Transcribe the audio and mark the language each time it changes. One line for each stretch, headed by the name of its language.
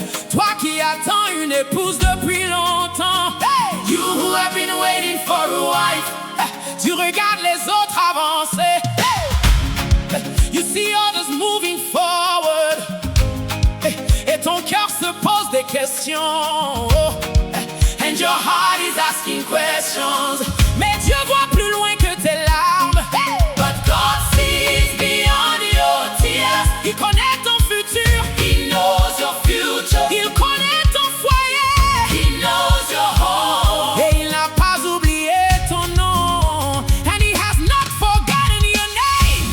French: Toi qui attends une épouse depuis longtemps,
English: you who have been waiting for a wife.
French: Tu regardes les autres avancer.
English: You see others moving forward.
French: Et ton cœur se pose des questions.
English: And your heart is asking questions.
French: Mais Dieu voit plus loin que tes larmes.
English: But God sees beyond your tears.
French: Il connaît ton futur.
English: He knows your future.
French: Il connaît ton foyer.
English: He knows your home.
French: Et il n'a pas oublié ton nom.
English: And he has not forgotten your name.